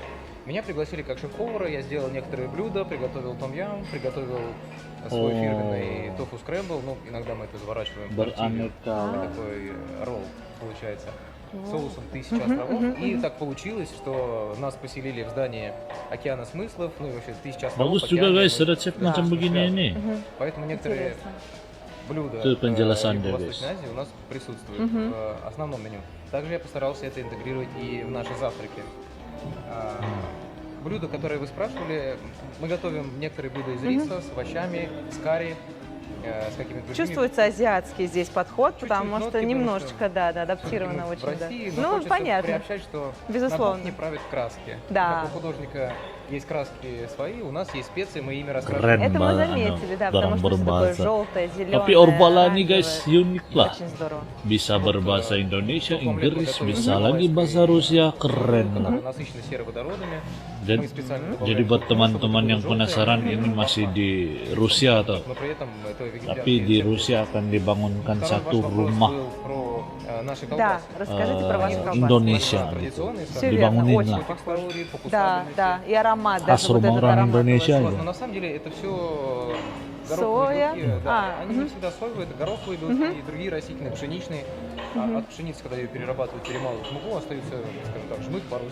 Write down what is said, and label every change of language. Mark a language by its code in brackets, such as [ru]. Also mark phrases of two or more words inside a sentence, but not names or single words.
[ru] Меня пригласили как шеф-повара, я сделал некоторые блюда, приготовил том-ям, приготовил свой фирменный тофу скрэмбл, ну, иногда мы это заворачиваем в тортилью. [id] Beraneka. [ru] Такой ролл получается, соусом 1000 островов. И так получилось, что нас поселили в здании Океана смыслов, ну и вообще 1000 островов. [id] Bagus juga [ru] океан, [id] guys [ru] мы- [id] resep macam begini ini. [ru] Поэтому некоторые Интересно. блюда [id] Itu penjelasan dia, [ru] Юго-Восточной Азии у нас присутствуют в основном меню. Также я постарался это интегрировать и в наши завтраки. блюда, которые вы спрашивали, мы готовим некоторые блюда из риса, с овощами, с карри, с какими-то другими. Чувствуется азиатский здесь подход, Чуть-чуть потому нотки, что потому немножечко, что да, адаптировано в очень, России, да. но Ну, хочется понятно. приобщать, что Безусловно. на кухне правят краски. Да. Как у художника есть краски свои, у нас есть специи, мы ими [id] Keren [ru] раскрашиваем. Это мы [id] banget, [ru] заметили, да, потому [id] orang [ru] что все такое [id] berbahasa. [ru] желтое, зеленое, [id] Tapi Orbala nih guys [ru] оранжевое. [id] unik lah. [ru] Очень здорово. [id] Bisa berbahasa Indonesia, Inggris, bisa Mhm. lagi bahasa Rusia, keren lah. [ru] Которые насыщены сероводородами. [id] Dan [ru] Мы специально [id] jadi [ru] добавляем [id] buat [ru] чтобы [id] teman-teman [ru] было [id] yang [ru] желтое, [id] penasaran ini masih di Rusia atau [ru] но при этом это [id] tapi di Rusia akan dibangunkan satu rumah [ru] наши Да, колбасы. расскажите про ваши колбасы. [id] Indonesia gitu. [ru] Традиционные, Все [id] Dibangunin [ru] верно, [id] lah. [ru] очень. по фактории, по Да, кусабельности. да, и аромат, [id] Khas [ru] даже вот [id] rumah [ru] этот [id] orang [ru] аромат. [id] Indonesia [ru] у вас. [id] ya. [ru] Но на самом деле это все Соя? гороховые белки. Да. А, Они не всегда соевые, это гороховые белки и другие растительные, пшеничные. А от пшеницы, когда ее перерабатывают, перемалывают в муку, остаются, скажем так, жмых по-русски.